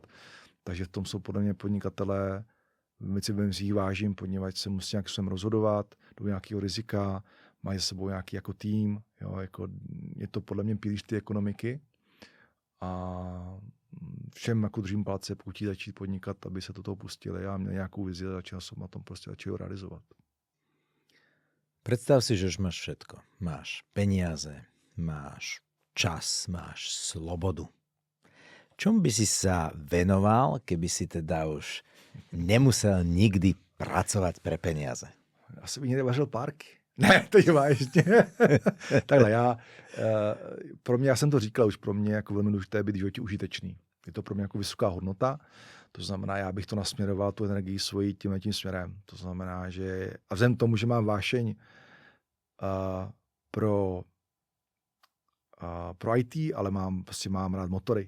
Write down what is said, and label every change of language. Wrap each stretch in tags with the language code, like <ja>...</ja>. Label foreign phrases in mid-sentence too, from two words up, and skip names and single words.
<cs>Takže v tom jsou podle mě podnikatelé, si jich vážím, poněvadž se musí nějak rozhodovat do nějakého rizika, mají za sebou nějaký jako tým, jo, jako je to podle mě pilíř té ekonomiky a všem jako držím palce, pokud chtějí začít podnikat, aby se do toho pustili a měli nějakou vizi a začal jsem na tom prostě začal realizovat.</cs> <sk>Predstav si, že už máš všetko. Máš peniaze, máš čas, máš slobodu. Čomu by si sa venoval, keby si teda už nemusel nikdy pracovat pre peniaze?</sk> <cs>Asi bych někde vařil párky. Ne, to je vážně. Takhle, pro mě, já jsem to říkal, už pro mě jako velmi důležité být v životě užitečný. Je to pro mě jako vysoká hodnota, to znamená, já bych to nasměroval, tu energii svoji tím směrem. To znamená, že a vzhledem tomu, že mám vášeň pro IT, ale mám rád motory.</cs>